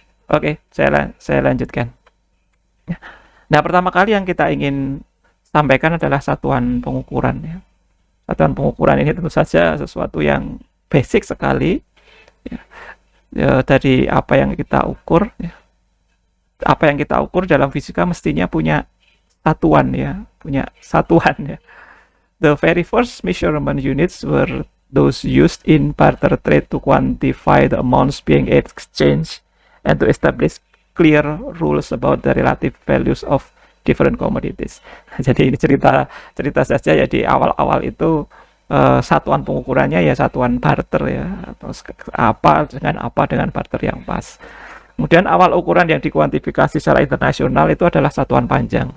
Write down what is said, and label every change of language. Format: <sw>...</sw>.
<id>Oke, saya lanjutkan. Nah, pertama kali yang kita ingin sampaikan adalah satuan pengukuran ya. Satuan pengukuran ini tentu saja sesuatu yang basic sekali ya, dari apa yang kita ukur ya. Apa yang kita ukur dalam fisika mestinya punya satuan ya, ya.</id> <en>The very first measurement units were those used in barter trade to quantify the amounts being exchanged and to establish clear rules about the relative values of different commodities.</en> <id>Jadi ini cerita saja ya, di awal-awal itu satuan pengukurannya ya satuan barter ya, atau apa dengan barter yang pas. Kemudian awal ukuran yang dikuantifikasi secara internasional itu adalah satuan panjang.</id>